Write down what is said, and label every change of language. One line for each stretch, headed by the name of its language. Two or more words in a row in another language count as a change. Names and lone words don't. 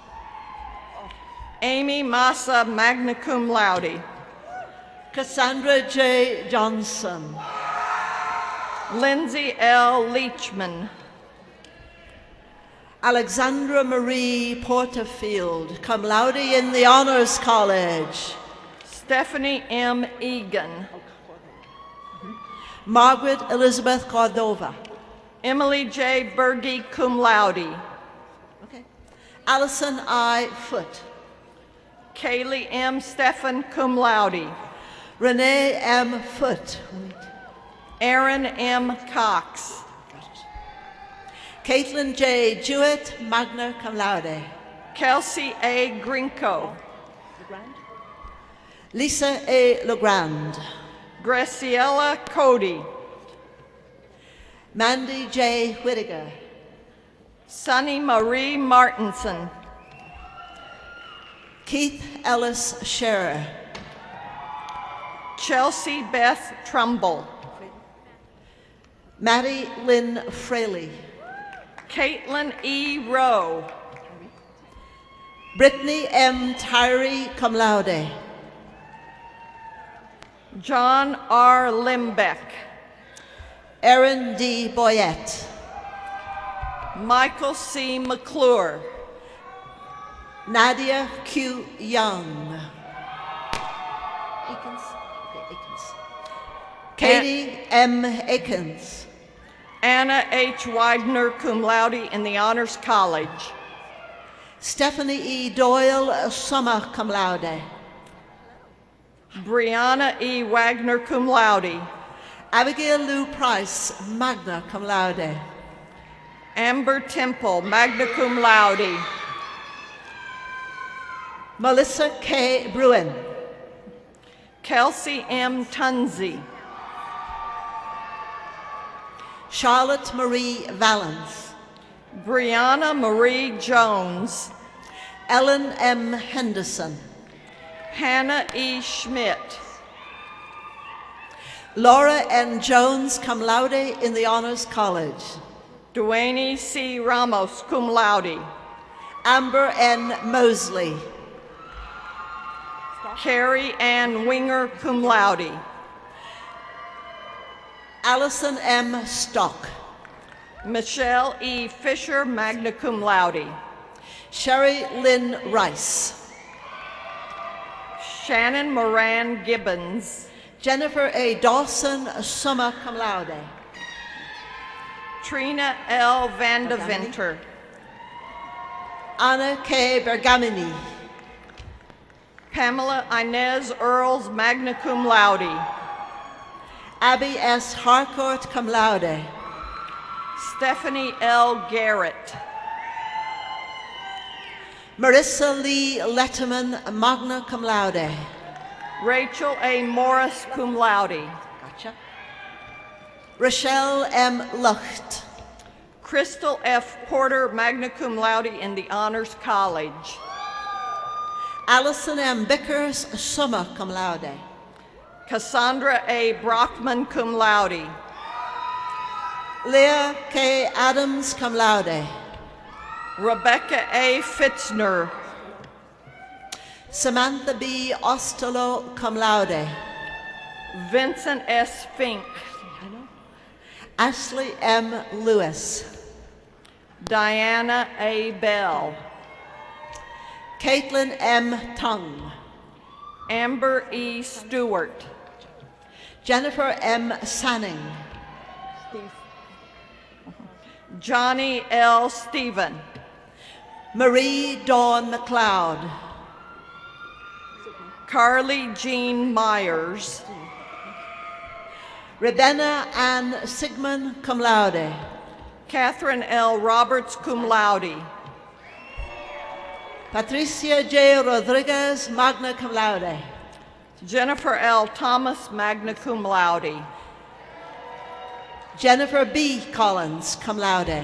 English: Amy Massa,
Latin: magna cum laude,
English: Cassandra J. Johnson, Lindsay L. Leachman, Alexandra Marie Porterfield,
Latin: cum laude
English: in the Honors College, Stephanie M. Egan, Margaret Elizabeth Cordova. Emily J. Berge,
Latin: cum laude.
English: Okay. Allison I. Foote. Kaylee M. Stephan,
Latin: cum laude.
English: Renee M. Foote. Aaron M. Cox. Caitlin J. Jewett,
Latin: magna cum laude.
English: Kelsey A. Grinko. Lisa A. Legrand. Graciela Cody. Mandy J. Whittaker. Sunny Marie Martinson. Keith Ellis Scherer. Chelsea Beth Trumbull. Maddie Lynn Fraley. Caitlin E. Rowe. Brittany M. Tyree,
Latin: cum laude.
English: John R. Limbeck. Erin D. Boyette. Michael C. McClure. Nadia Q. Young. Katie M. Akins. Anna H. Widener,
Latin: cum laude,
English: in the Honors College. Stephanie E. Doyle,
Latin: summa cum laude.
English: Brianna E. Wagner,
Latin: cum laude.
English: Abigail Lou Price,
Latin: magna cum laude.
English: Amber Temple,
Latin: magna cum laude.
English: Melissa K. Bruin. Kelsey M. Tunzi. Charlotte Marie Valance. Brianna Marie Jones. Ellen M. Henderson. Hannah E. Schmidt. Laura N. Jones,
Latin: cum laude,
English: in the Honors College. Duane C. Ramos,
Latin: cum laude.
English: Amber N. Mosley. Carrie Ann Winger,
Latin: cum laude.
English: Allison M. Stock. Michelle E. Fisher,
Latin: magna cum laude.
English: Sherry Lynn Rice. Shannon Moran Gibbons. Jennifer A. Dawson,
Latin: summa cum laude.
English: Trina L. Vandeventer. Anna K. Bergamini. Pamela Inez Earls,
Latin: magna cum laude.
English: Abby S. Harcourt,
Latin: cum laude.
English: Stephanie L. Garrett. Marissa Lee Letterman,
Latin: magna cum laude.
English: Rachel A. Morris,
Latin: cum laude.
English: Gotcha. Rochelle M. Lucht. Crystal F. Porter,
Latin: magna cum laude,
English: in the Honors College. Allison M. Bickers,
Latin: summa cum laude.
English: Cassandra A. Brockman,
Latin: cum laude.
English: Leah K. Adams,
Latin: cum laude.
English: Rebecca A. Fitzner. Samantha B. Ostolo,
Latin: cum laude.
English: Vincent S. Fink. Ashley M. Lewis. Diana A. Bell. Caitlin M. Tung. Amber E. Stewart. Jennifer M. Sanning. Johnny L. Stephen. Marie Dawn McLeod. Carly Jean Myers. Rebecca Ann Sigmund,
Latin: cum laude.
English: Catherine L. Roberts,
Latin: cum laude.
English: Patricia J. Rodriguez,
Latin: magna cum laude.
English: Jennifer L. Thomas,
Latin: magna cum laude.
English: Jennifer B. Collins,
Latin: cum laude.